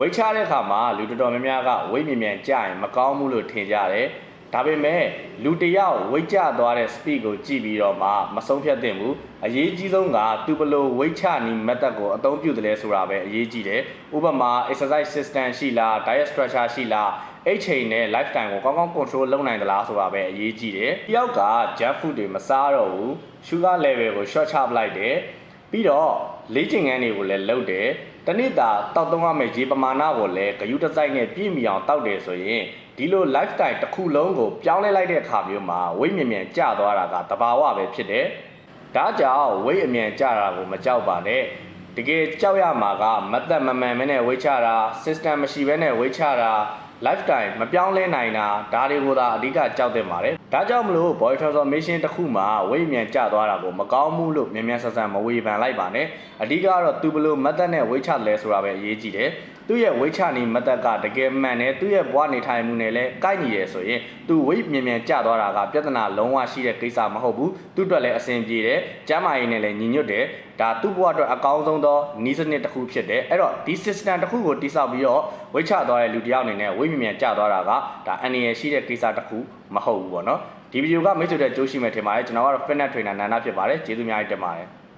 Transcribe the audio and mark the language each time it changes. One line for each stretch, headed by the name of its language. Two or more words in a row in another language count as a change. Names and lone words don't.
Burmese: ဝိတ်ချတဲ့အခါမှာလူတော်တော်များများကဝိတ်မြန်ကြရင်မကောင်းဘူးလို့ထင်ကြတယ်ဒါပေမဲ့လူတယောက်ဝိတ်ချသွားတဲ့ speed ကိုကြည့်ပြီးတော့မှမဆုံးဖြတ်သင့်ဘူးအရေးကြီးဆုံးကသူဘလို့ဝိတ်ချနီး method ကိုအသုံးပြုတယ်လဲဆိုတာပဲအရေးကြီးတယ်ဥပမာ
English: exercise system
Burmese: ရှိလား
English: diet structure
Burmese: ရှိလားအဲ့ချိန်နဲ့ lifestyle ကိုကောင်းကောင်း control လုပ်နိုင်သလားဆိုတာ ပဲအရေးကြီးတယ်တယောက်က
English: junk food
Burmese: တွေမစားတော့ဘူး
English: sugar level
Burmese: ကို short ချပလိုက်တယ်ပြီးတော့လေ့ကျင့်ခန်းတွေကိုလည်းလုပ်တယ်တနေ့တာတောက်သုံးရမယ့်ရေပမာဏကိုလည်းဂရုတစိုက်နဲ့ပြည့်မီအောင်တောက်တယ်ဆိုရင်ဒီလို lifestyle တစ်ခုလုံးကိုပြောင်းလဲလိုက်တဲ့အခါမျိုးမှာ ဝိတ်မြန်ကျသွားတာကတဘာဝပဲဖြစ်တယ်ဒါကြောင့်ဝိတ်အမြန်ကျတာကိုမကြောက်ပါနဲ့တကယ်ကြောက်ရမှာကမတ်သက်မမှန်မဲနဲ့ဝိတ်ချတာ system မရှိဘဲနဲ့ဝိတ်ချတာ lifestyle မပြော င်းလဲနိုင်တာဒါတွေကိုသာအဓိကကြောက်သင့်ပါတယ်ဒါကြောင့်မလို့
English: body transformation
Burmese: တစ်ခုမှာဝိတ်မြန်ကျသွားတာကိုမကောင်းဘူးလို့မြန်မြန်ဆန်ဆန်မဝေဖန်လိုက်ပါနဲ့အ ဓိကတော့သူဘလို့ method နဲ့ဝိတ်ချလဲဆိုတာပဲအရေးကြီးတယ်သူ့ရဲ့ဝိတ်ချနေ method ကတကယ်မှန်တယ်သူ့ရဲ့ဘဝနေထိုင်မှုနဲ့လည်းကိုက်ညီတယ်ဆိုရင်သူဝိတ်မြန်မြန်ကျသွားတာကပြဿနာလုံးဝရှိတဲ့ကိစ္စမဟုတ်ဘူးသူ့အတွက်လည်းအဆင်ပြေတယ်ကျန်းမာရေးနဲ့လည်းညီညွတ်တယ်ဒါသူ့ဘဝအတွက်အကောင်းဆုံးသောနည်းစနစ်တစ်ခုဖြစ်တယ်အဲ့တော့ဒီ system တစ်ခုကိုတိစောက်ပြီးတော့ဝိတ်ချသွားတဲ့လူတစ်ယောက်အနေနဲ့ဝိတ်မြန်မြန်ကျသွားတာကဒါအန္တရာယ်ရှိတဲ့ကိစ္စတစ်ခုမဟုတ်ဘူးပေါ့နော်ဒီဗီဒီယိုကမိတ်ဆွေတို့ကြိုးရှိမယ်ထင်ပါတယ်ကျွန်တော်ကတော့
English: fitness trainer
Burmese: နန္ဒဖြစ်ပါတယ်ကျေးဇူးများတင်ပါတယ်